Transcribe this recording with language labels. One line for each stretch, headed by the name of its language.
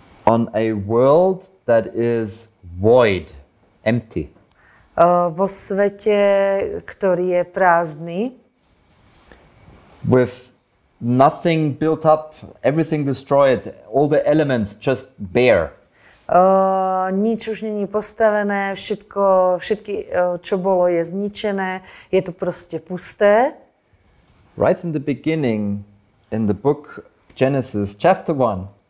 English: On a world that is void, empty.
Slovak: Vo svete, ktorý je prázdny.
English: With nothing built up, everything destroyed, all the elements just bare.
Slovak: Nič už není postavené, všetky, čo bolo, je zničené, je to proste pusté.
English: Right in the beginning, in the book Genesis, chapter 1.